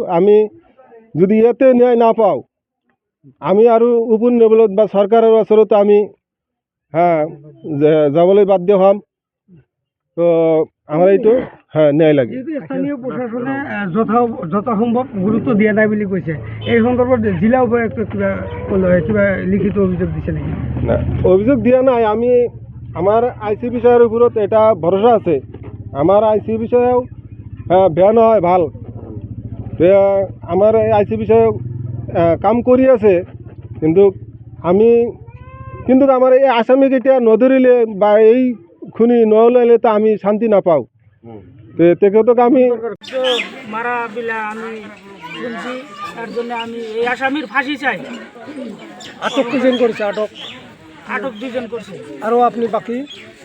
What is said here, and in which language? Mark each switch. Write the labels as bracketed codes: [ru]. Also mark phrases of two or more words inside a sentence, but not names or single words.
[as] আমি যদি ইয়াতে ন্যায় নাপাওঁ, আমি আৰু ওপৰ লেভেলত বা চৰকাৰৰ ওচৰত আমি যাবলৈ বাধ্য হ'ম। তো আমার এইটো হ্যাঁ ন্যায় লাগে। যেহেতু স্থানীয় প্ৰশাসনে যথাসম্ভৱ গুৰুত্ব দিয়া নাই বুলি কৈছে, এই সন্দৰ্ভত জিলা উপায়ুক্ত কিবা লিখিত অভিযোগ দিছে নেকি? না অভিযোগ দিয়া নাই, আমি আমার আইসি বিষয়ের উপরত এটা ভরসা আছে। আমার আইসি বিষয়েও বেয়া নহয় ভাল, আমার আইসি বিষয়ে কাম কৰি আছে, কিন্তু আমার এই আসামিক এতিয়া নধরিলে বা এই খুনি নহলাইলে তো আমি শান্তি নাপাও। তেখেতক আমি [bn] মারা বিলা আমি শুনছি, তার জন্য আমি এই আসামির ফাঁসি চাই। আটক কজন করেছে? আটক 2জন করছে। আরও আপনি বাকি